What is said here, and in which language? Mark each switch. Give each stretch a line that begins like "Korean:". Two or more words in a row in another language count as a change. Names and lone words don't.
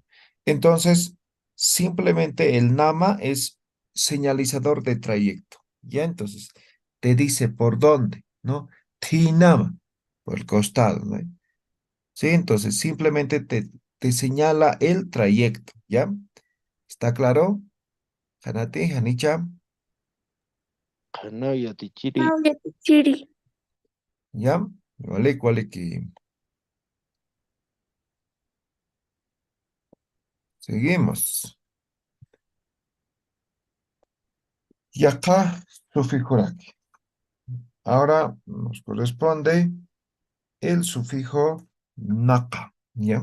Spanish: Entonces, simplemente el nama es señalizador de trayecto, ¿ya? Entonces, te dice por dónde, ¿no? Tinama, por el costado, ¿no? Sí, entonces simplemente te señala el trayecto, ¿ya? ¿Está claro?
Aymara: Hanati, Hanicha, Kana yatichiri. Now yatichiri.
Spanish: ¿ya? Vale, ¿cuál es que seguimos? Y acá, sufijo aquí. Ahora nos corresponde el sufijo naka, ¿ya?